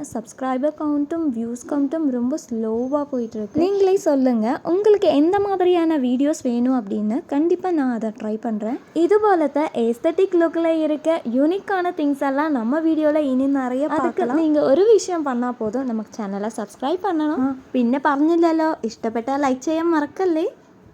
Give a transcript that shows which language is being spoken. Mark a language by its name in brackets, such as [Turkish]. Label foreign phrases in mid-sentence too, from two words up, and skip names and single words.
[Tamil] சப்ஸ்கிரைபர் கவுண்ட்டும் வியூஸ் கவுண்ட்டும் ரொம்ப ஸ்லோவாக போயிட்டுருக்கு. நீங்களே சொல்லுங்கள், உங்களுக்கு எந்த மாதிரியான வீடியோஸ் வேணும் அப்படின்னு. கண்டிப்பாக நான் அதை ட்ரை பண்ணுறேன். இது போலത്തെ ஏஸ்தட்டிக் லுக்கில் இருக்க யூனிக்கான திங்ஸ் எல்லாம் நம்ம வீடியோவில் இனி நிறைய பார்க்கலாம். நீங்கள் ஒரு விஷயம் பண்ணால் போதும், നമുക്ക് [English] channel subscribe [Tamil] பண்ணணும். [Malayalam] പിന്നെ പറഞ്ഞില്ലല്ലോ, ഇഷ്ടപ്പെട്ടാൽ ലൈക്ക് ചെയ്യാൻ മറക്കല്ലേ.